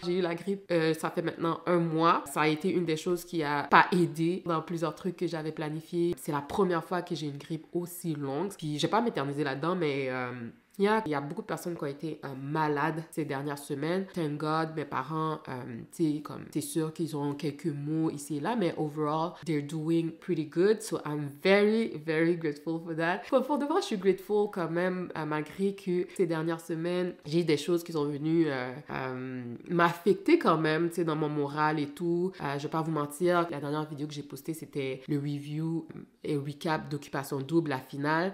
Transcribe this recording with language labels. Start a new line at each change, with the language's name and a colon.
French: J'ai eu la grippe, ça fait maintenant 1 mois. Ça a été une des choses qui a pas aidé dans plusieurs trucs que j'avais planifiés. C'est la première fois que j'ai une grippe aussi longue. Puis je vais pas m'éterniser là-dedans, mais... Il y a beaucoup de personnes qui ont été malades ces dernières semaines.
English: Thank God,
French: mes parents, c'est sûr qu'ils ont quelques mots ici et là, mais
English: overall, they're doing pretty good. So I'm very grateful for that.
French: Pour de vrai, je suis grateful quand même, malgré que ces dernières semaines, j'ai eu des choses qui sont venues m'affecter quand même, tu sais, dans mon moral et tout. Je vais pas vous mentir, la dernière vidéo que j'ai postée, c'était le review et recap d'Occupation Double, la finale.